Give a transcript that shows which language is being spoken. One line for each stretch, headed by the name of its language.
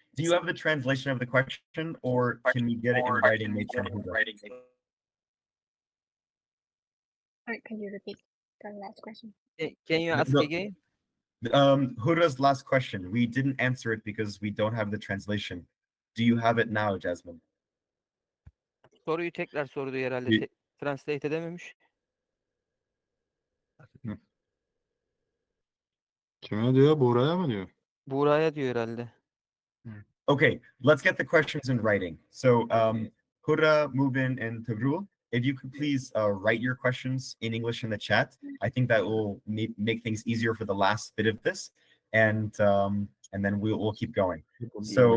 English: do you have the translation of the question, or can we get it in writing made from Buğra? Alright, can you repeat the last question? Can you ask No. again? Huda's last question. We didn't answer it because we don't have the translation. Do you have it now, Jasmine?
Turkish: Soruyu tekrar sordu herhalde. Bir- Translate edememiş. Kime diyor? Buğra'ya mı diyor? Buğra'ya diyor herhalde.
English: Okay, let's get the questions in writing. So, Huda, Mubin, and Tugrul, if you could please write your questions in English in the chat, I think that will make things easier for the last bit of this, and then we'll keep going. So